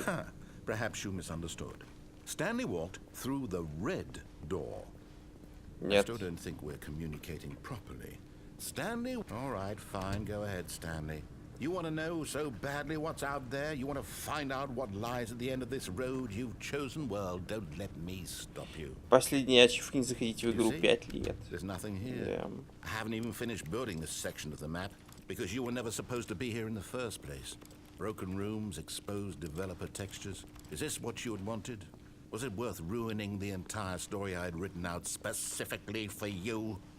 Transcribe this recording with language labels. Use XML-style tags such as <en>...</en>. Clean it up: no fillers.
<en>Aha, perhaps you misunderstood. Stanley walked through the red door. I</en> <ru>Нет.</ru> <en>still don't think we're communicating properly. Stanley? All right, fine, go ahead, Stanley. You want to know so badly what's out there? You want to find out what lies at the end of this road you've chosen? Well, don't let me stop you.</en> <ru>Последний ачив не заходите в игру 5 лет.</ru> <en>There's nothing here. Yeah. I haven't even finished building this section of the map because you were never supposed to be here in the first place. Broken rooms, exposed developer textures. Is this what you had wanted? Was it worth ruining the entire story I had written out specifically for you?</en>